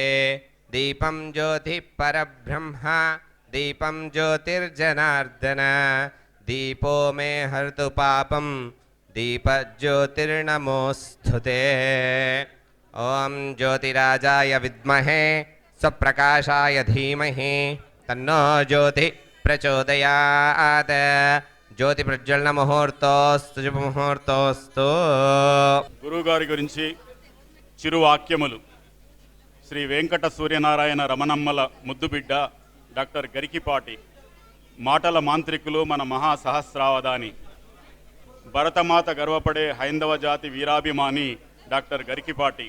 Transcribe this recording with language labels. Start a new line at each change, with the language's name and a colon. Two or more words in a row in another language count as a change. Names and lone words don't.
Sanskrit: दीपं ज्योतिः परब्रह्म दीपं ज्योतिर्जनार्दन दीपो मे हर्तु पापं दीपज्योतिर्नमोऽस्तुते। ओम ज्योतिराजाय विद्महे स्वप्रकाशाय धीमहि तन्नो ज्योतिः प्रचोदयात्। ज्योति प्रज्वलन मुहूर्तोस्तु शुभमुहूर्तोस्तु।
Telugu: గురువుగారి గురించి చిరు వాక్యములు. శ్రీ వెంకట సూర్యనారాయణ రమణమ్మల ముద్దుబిడ్డ డాక్టర్ గరికిపాటి. మాటల మాంత్రికులు మన మహాసహస్రావధాని. భరతమాత గర్వపడే హైందవ జాతి వీరాభిమాని డాక్టర్ గరికిపాటి.